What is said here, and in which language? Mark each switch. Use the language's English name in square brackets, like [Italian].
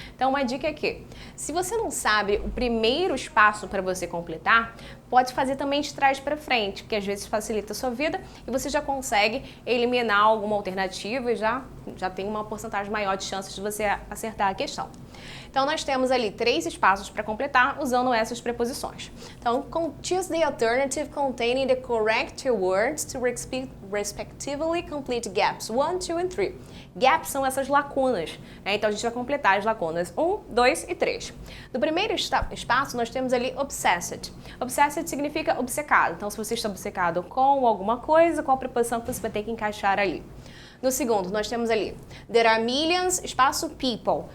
[Portuguese] Então, uma dica é que, se você não sabe o primeiro espaço para você completar, pode fazer também de trás para frente, que às vezes facilita a sua vida e você já consegue eliminar alguma alternativa e já tem uma porcentagem maior de chances de você acertar a questão. Então, nós temos ali 3 espaços para completar usando essas preposições. [English] Então, choose the alternative containing the correct words to respectively complete gaps 1, 2 and 3. [Portuguese] Gaps são essas lacunas, Então, a gente vai completar as lacunas 1, 2 e 3. No primeiro espaço, nós temos ali obsessed. Obsessed significa obcecado. Então, se você está obcecado com alguma coisa, qual preposição que você vai ter que encaixar ali? No segundo, nós temos ali, [English] there are millions, [Portuguese] espaço people.